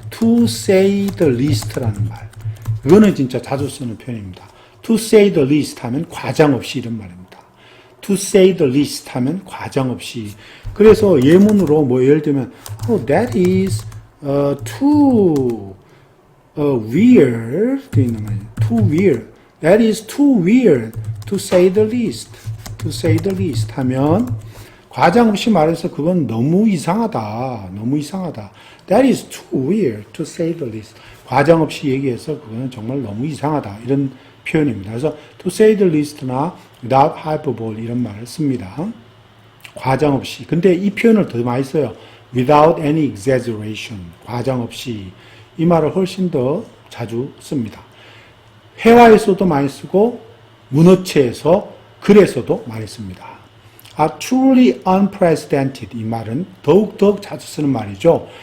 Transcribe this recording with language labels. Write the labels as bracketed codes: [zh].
[en] to say the least라는 말. [ko] 이거는 진짜 자주 쓰는 표현입니다. [en] to say the least [ko] 하면 과장 없이 이런 말입니다. [en] to say the least [ko] 하면 과장 없이. 그래서 예문으로 예를 들면 [en] that is too weird [ko] 있는 말이에요. [en] too weird. That is too weird to say the least. to say the least [ko] 하면 과장 없이 말해서 그건 너무 이상하다. [en] That is too weird to say the least. [ko] 과장 없이 얘기해서 그거는 정말 너무 이상하다. 이런 표현입니다. 그래서 [en] to say the least [ko] 나 [en] without hyperbole [ko] 이런 말을 씁니다. 과장 없이. 근데 이 표현을 더 많이 써요. [en] without any exaggeration. [ko] 과장 없이. 이 말을 훨씬 더 자주 씁니다. 회화에서도 많이 쓰고 문어체에서 글에서도 많이 씁니다. [en] truly unprecedented [ko] 이 말은 더욱 자주 쓰는 말이죠.